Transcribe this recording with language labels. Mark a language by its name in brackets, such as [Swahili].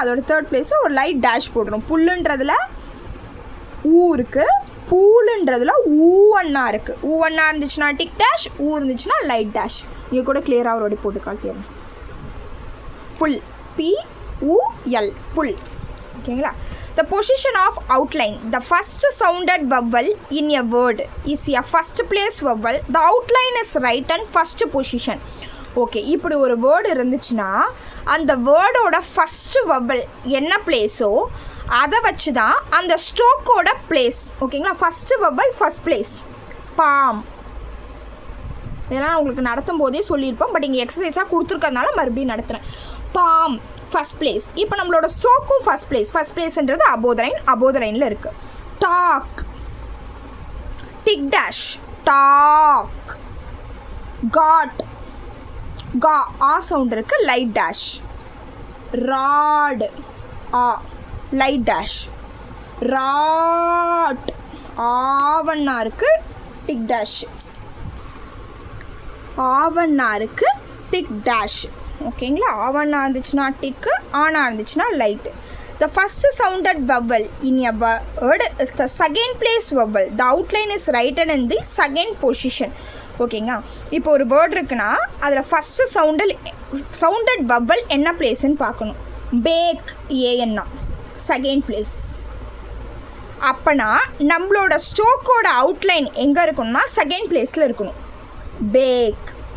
[Tamil] அதோட third place ஒரு light dash போடுறோம். புல்லுன்றதுல ஊ இருக்குது, பூலுன்றதுல ஊவண்ணா இருக்குது. ஊவண்ணா இருந்துச்சுன்னா டிக் டேஷ், ஊ இருந்துச்சுன்னா லைட் டேஷ். இங்கே கூட கிளியராக ஒரு வாட்டி போட்டு காட்டிடுறேன். புல், PUL புல் ஓகேங்களா. [English] The position of outline, the first sounded vowel in a word is a first place vowel. The outline is right and first position. [Tamil] Okay, இப்படி ஒரு வேர்டு இருந்துச்சுன்னா அந்த வேர்டோட ஃபஸ்ட்டு வவல் என்ன பிளேஸோ அதை வச்சு தான் அந்த ஸ்ட்ரோக்கோட பிளேஸ் ஓகேங்களா. First vowel first place. Bomb இதெல்லாம் உங்களுக்கு நடத்தும் போதே சொல்லியிருப்போம், பட் இங்கே எக்ஸசைஸாக கொடுத்துருக்கறதுனால மறுபடியும் நடத்துகிறேன். Bomb first place. இப்போ நம்மளோட ஸ்ட்ரோக்கும் ஃபஸ்ட் பிளேஸ். ஃபஸ்ட் பிளேஸ்ன்றது அபோதரைனில் இருக்குது. Talk, tick dash, talk. God, கா ஆ சவுண்ட் இருக்குது, லைட் டேஷ். ராட், ஆ லைட் டேஷ். ராட் ஆவண்ணா இருக்குது, டிக் டேஷ். ஆவண்ணா இருக்குது, டிக் டேஷ் ஓகேங்களா. ஆவண்ணா இருந்துச்சுன்னா டிக்கு, ஆனா இருந்துச்சுன்னா light. [English] The first sounded vowel in a word is the second place vowel. The outline is written in the second position ஓகேங்களா. [Tamil] இப்போ ஒரு வேர்டு இருக்குன்னா அதில் ஃபஸ்ட்டு சவுண்டட் வவல் என்ன பிளேஸ்ன்னு பார்க்கணும். Back, ஏஎன்னா second place. அப்போனா நம்மளோட ஸ்ட்ரோக்கோட அவுட்லைன் எங்கே இருக்கணும்னா செகண்ட் பிளேஸில் இருக்கணும். பேக்.